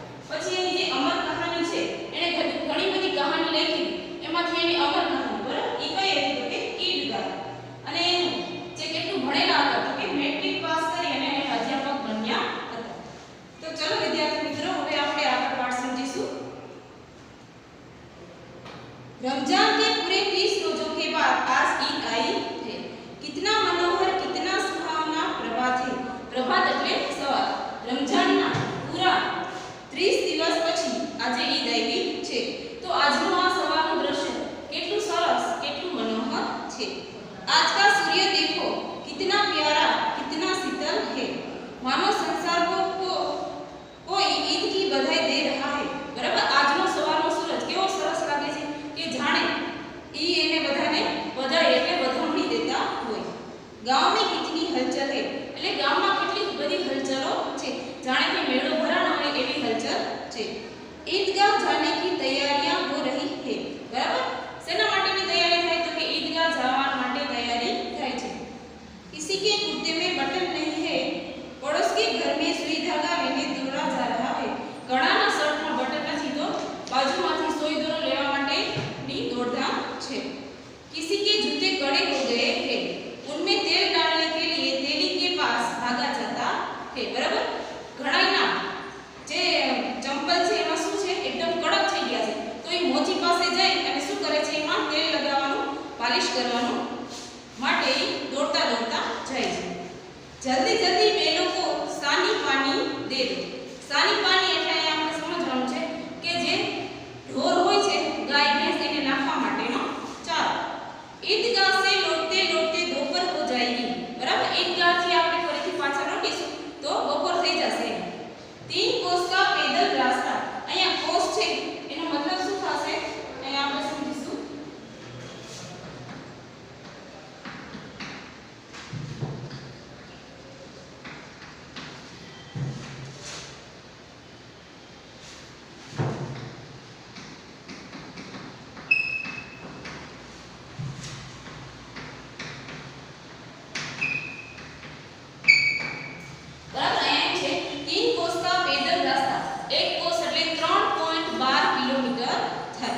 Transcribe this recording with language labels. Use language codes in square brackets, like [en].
[gu] પછી એની જે અમર કહાની છે એને ઘણી બધી કહાની લખી, એમાંથી એની અમર કહાની બરાબર એ કઈ હતી તો કે ઈદગાહ. અને એનું જે કેટલું ભણેલા હતા તો કે મેટ્રિક પાસ કરી અને એને અધ્યાપક બન્યા હતા. તો ચલો વિદ્યાર્થી મિત્રો હવે આપણે આગળ પાઠ સમજીશું. [hi] रमजान के पूरे 30 रोजों के बाद आज ईद आई है. कितना मनोहर कितना सुहावना प्रभात है. [gu] प्रभात એટલે સવાર. રમજાનના પૂરા 30 દિવસ પછી આજે ઈદ આવી છે. તો આજનું આ સવારનું દ્રશ્ય કેટલું સરસ કેટલું મનોહર છે. [hi] आज का सूर्य देखो कितना प्यारा कितना शीतल है. मानो संसार को कोई ईद की बधाई दे रहा है. बराबर. [gu] આજનો સવારનો સૂરજ કેવો સરસ લાગે છે કે જાણે ઈ એને બધાને બધાઈ એટલે વધામણી દેતા હોય. [hi] गांव में कितनी हलचल है. [gu] એટલે ગામમાં કેટલી બધી હલચલો છે, જાણે કે મેળો ભરાનો હોય એવી હલચલ છે. [hi] ईदगाह जाने की तैयारियां हो रही है. बराबर. [gu] सेना माटेની તૈયારી થાય તો કે ईदगाह જવા માટે તૈયારી થાય છે. [hi] किसी के कुर्ते में बटन नहीं है, पड़ोस के घर में सुई धागा लेने दौड़ा जा रहा है. [gu] ઘણાના શર્ટમાં બટન નથી તો બાજુમાંથી સુઈ દોરો લેવા માટેની દોડધામ છે. [hi] किसी के जूते कड़े हो गए हैं, उनमें तेल डालने के लिए तेली के पास भागा जाता है. बराबर. [gu] ઘણાના જે ચંપલ છે એમાં શું છે એકદમ કડક થઈ ગયા છે તો એ મોચી પાસે જઈ અને શું કરે છે એમાં તેલ લગાવવાનું પાલિશ કરવાનું માટે દોડતા દોડતા જાય છે. [hi] જલ્દી જલ્દી બેલો को सानी पानी दे दो. [gu] सानी पानी એટલે અહીંયા આપણે સમજવાનું છે કે જે ઢોર હોય છે ગાય ભેંસ એને નાખવા માટેનો ચારો. [hi] ईदगाह से लौटते लौटते दोपहर हो जाएगी. बराबर. [gu] ईदगाह થી આપણે ફરીથી પાછા લौटीશું તો બપોર થઈ જશે. [hi] 3 कोस का पैदल रास्ता. [gu] અહીંયા કોસ છે એનો મતલબ શું થશે અહીંયા આપણે સમજીશું. બરાબર. અહીંયા છે 3 [hi] कोस का पैदल रास्ता. [gu] एक कोस એટલે 3.12 કિલોમીટર થાય.